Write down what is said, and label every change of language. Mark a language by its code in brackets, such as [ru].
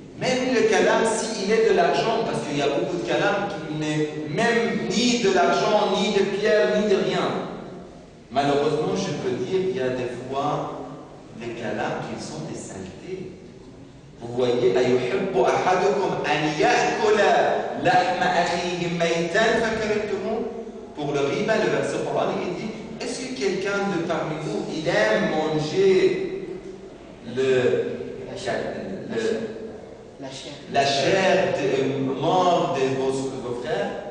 [fr] Même le kalam, s'il est de l'argent, parce qu'il y a beaucoup de kalam qui n'est même ni de l'argent, ni de pierre, ni de rien. Malheureusement, je peux dire qu'il y a des fois des kalams qui sont des saletés. Vous voyez, [ar] أَيُحِبُّ أَحَدُكُمْ أَنْ يَأْكُلَ لَحْمَ أَخِيهِ مَيْتًا فَكَرِهْتُمُوهُ. [fr] Pour le riba, le verset Coran, il dit, est-ce que quelqu'un de parmi vous, il aime manger la chair morte de vos frères?